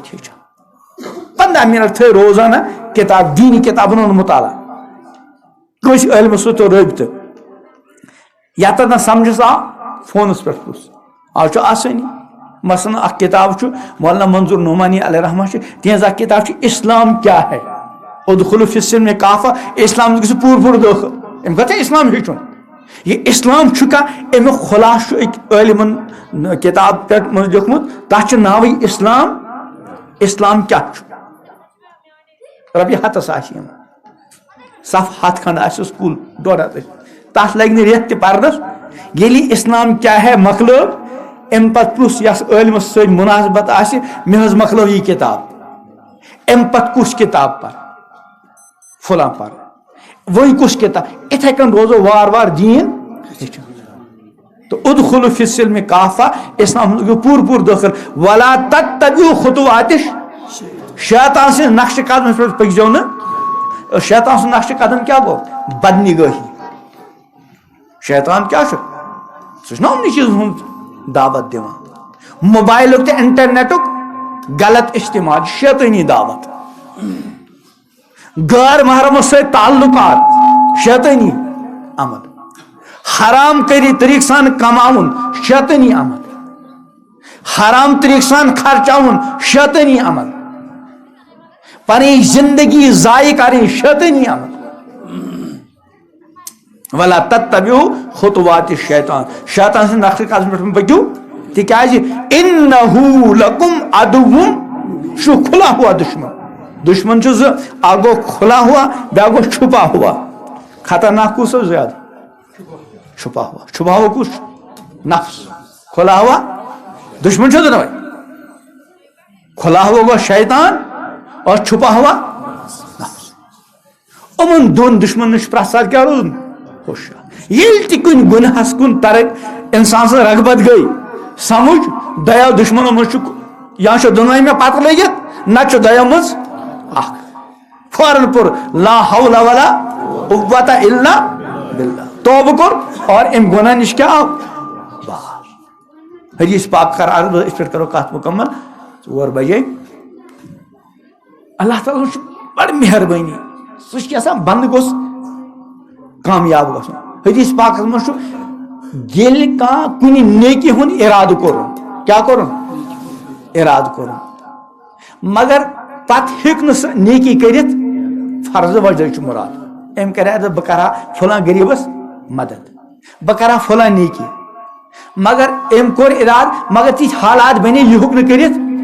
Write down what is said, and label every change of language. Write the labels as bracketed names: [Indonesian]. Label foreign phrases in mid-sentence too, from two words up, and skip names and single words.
[Kashmiri] تہِ ہیٚچھِ 15 منٹ تھٲے روزانہ کتاب دینی کتابن ہُنٛد مطالعہ کٲنٛسہِ عٲلمس سۭتۍ تھو رٲبطہٕ یتھ نہ سمجھس آو فونس پہ پرٛژھ آز چھُ آسٲنی مثلاً اکھ کتاب چھُ مولانا منظور نعمانی علیہ رحمہ چھِ تہنٛز اکھ کتاب چھِ [Urdu] اسلام کیا ہے [Arabic] ادخلوا فی السلم کافہ [Kashmiri] اسلام گژھِ پوٗرٕ پوٗرٕ دٲخل أمۍ کتھ اسلام ہیٚچھُن یہ اسلام چھُ کانٛہہ امیُک خُلاصہٕ چھُ أکۍ عٲلمن کتاب پٮ۪ٹھ منٛز لیوٗکھمُت تتھ چھُ ناوٕے اسلام اسلام کیاہ چھُ رۄپیہِ ہتس آسہِ یِم صف ہتھ کھنڈ آسٮ۪س کُل 150 تس لگہِ نہٕ رٮ۪تھ تہِ پردس ییٚلہِ [Urdu] اسلام کیا ہے [Kashmiri] مۄکلٲو امہِ پتہٕ پرٛژھ یس عٲلمس سۭتۍ مُناسبت آسہِ مےٚ حظ مۄکلٲو یہِ کتاب امہِ پتہٕ کُس کتاب پر فلاں پر وۄنۍ کُس کتاب اِتھے کٔنۍ روزو وار وار دین تو [Arabic] ادخلوا فی السلم کافہ [Kashmiri] اسلام گوٚو پوٗرٕ پوٗرٕ دٲخل [Arabic] ولا تتبعوا خطوات شیطان [Kashmiri] سٕنٛدِ نقشہِ قدمس پٮ۪ٹھ پٔکۍزیو نہٕ شیطان سُنٛد نقشہِ قدم کیاہ گوٚو بدنگٲہی شیطان کیا چھُ سُہ چھُ نا یِمنٕے چیٖزن ہُنٛد دعوت دِوان موبایلُک تہٕ انٹرنیٹُک غلط استعمال شیطٲنی دعوت غٲر محرمس سۭتۍ تعلقات شیطٲنی عمل حرام طریقہٕ سان کماوُن شیطٲنی عمل حرام طریقہٕ سان خرچاوُن شیطٲنی عمل پنٕنۍ زندگی ضایع کرٕنۍ شیطٲنی عمل [Arabic] ولا تتبعوا خطوات الشیطان [Kashmiri] شیطان سٕنٛدِ نقشہِ قدمس پٮ۪ٹھ پٔکِو تِکیازِ [Arabic] انہُ لکم عدو [Kashmiri] چھُ [Urdu] کھُلا ہوا دشمن [Kashmiri] چھُ زٕ اکھ گوٚو [Urdu] کھُلا ہوا [Kashmiri] بیٛاکھ گوٚو [Urdu] چھُپا ہوا [Kashmiri] خطرناک کُس اوس زیادٕ [Urdu] چھُپا ہوا [Kashmiri] کُس چھُ نفس [Urdu] کھُلا ہوا دشمن [Kashmiri] چھُ دۄنوے [Urdu] کھُلا ہوا [Kashmiri] گوٚو شیطان اور [Urdu] چھُپا ہوا [Kashmiri] نفس یِمن دۄن دشمنن چھُ پرٛٮ۪تھ ساتہٕ کیٛاہ روزُن ہوشیار ییٚلہِ تہِ کُنہِ گُناہس کُن ترک انسان سٕنٛز رغبت گٔے سمجھ دۄیو دشمنو منٛز چھُ یا چھُ دۄنوے مےٚ پتہٕ لٔگِتھ نتہٕ چھُ دۄیو منٛز اکھ فوراً پوٚر [Arabic] لا حول ولا قوة الا باللہ [Kashmiri] توبہٕ کوٚر اور امہِ گۄناہ نِش کیٛاہ آو باز حدیث پاک کر عرض أسۍ پٮ۪ٹھ کرو کتھ مُکمل 4 بجے اللہ تعالیٰ چھُ بڑٕ مہربٲنی سُہ چھُ یژھان بنٛدٕ گوٚژھ کامیاب گژھُن حدیث پاکس منٛز چھُ ییٚلہِ کانٛہہ کُنہِ نیکی ہُنٛد ارادٕ کوٚرُن کیٛاہ کوٚرُن ارادٕ کوٚرُن مگر پتہٕ ہیٚکہِ نہٕ سۄ نیکی کٔرِتھ فرضہٕ وجہ چھُ مُراد أمۍ کرِ بہٕ کرٕ ہا فلاں غریٖبس مدد بہٕ کرٕ ہا فلاں نیکی مگر أمۍ کوٚر ارادٕ مگر تِتھۍ حالات بنے یہِ ہیوٚک نہٕ کٔرِتھ